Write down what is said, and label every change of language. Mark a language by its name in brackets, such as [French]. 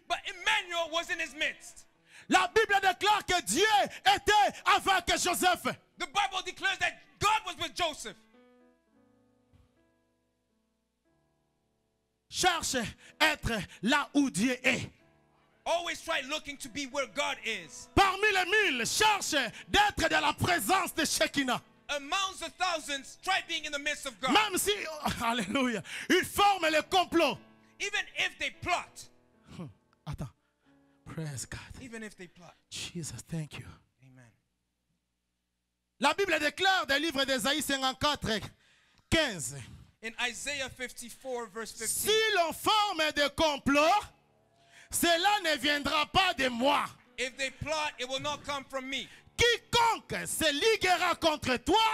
[English] but Emmanuel was in his midst. [French] La Bible déclare que Dieu était avec Joseph. [English] The Bible declares that God was with Joseph. [French] Cherche être là où Dieu est. [English] Always try looking to be where God is. [French] Parmi les 1000, cherche d'être dans la présence de Shekinah. [English] Amongst the thousands, try being in the midst of God. [French] Même si, alléluia, ils forment le complot. [English] Even if they plot. [French] Attends. [English] Praise God. Even if they plot. Jesus, thank you. Amen. [French] La Bible déclare dans le livre d'Ésaïe 54, 15. [English] In Isaiah 54, verse 15. [French] Si l'on forme des complots, cela ne viendra pas de moi. [English] If they plot, it will not come from me. [French] Quiconque se liguera contre toi